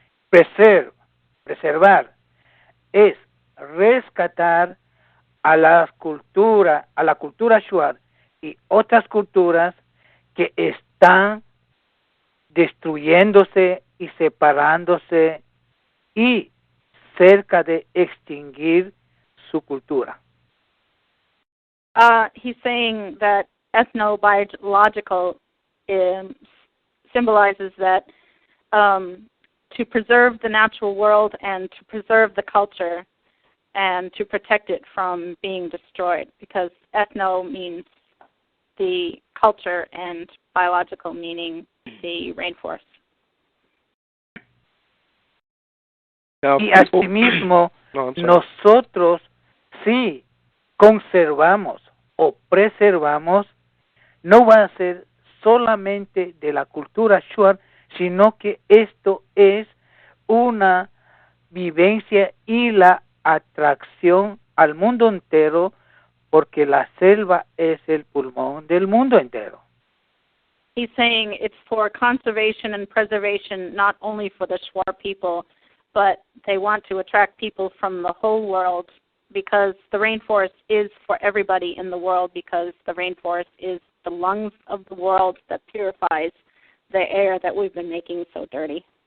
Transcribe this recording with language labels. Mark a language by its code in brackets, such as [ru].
[es] Preservar es rescatar a la cultura Shuar y otras culturas que están destruyéndose y separándose y cerca de extinguir su cultura. [en] He's saying that ethnobiological symbolizes that to preserve the natural world and to preserve the culture and to protect it from being destroyed, because ethno means the culture and biological meaning the rainforest. [es] Y asimismo, nosotros sí conservamos o preservamos, no va a ser solamente de la cultura Shuar, sino que esto es una vivencia y la atracción al mundo entero, porque la selva es el pulmón del mundo entero. [en] He's saying it's for conservation and preservation, not only for the Shuar people, but they want to attract people from the whole world, because the rainforest is for everybody in the world, because the rainforest is the lungs of the world that purifies the air that we've been making so dirty.